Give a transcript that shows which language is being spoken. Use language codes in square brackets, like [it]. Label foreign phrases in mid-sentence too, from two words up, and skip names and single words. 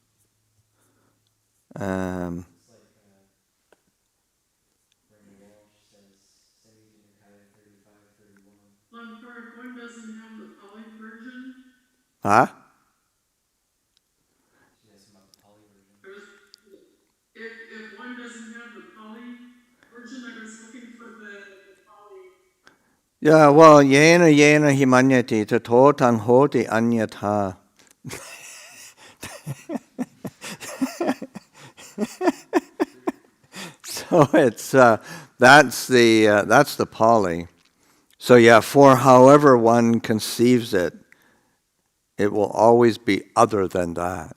[en] If one doesn't have the Pali version, Huh? if one doesn't have the Pali version, I was looking for the Pali. Yeah, well, [pi] yena himanyati tato tang hoti anyatha. [en] So it's that's the Pali. So yeah, for however one conceives it, it will always be other than that.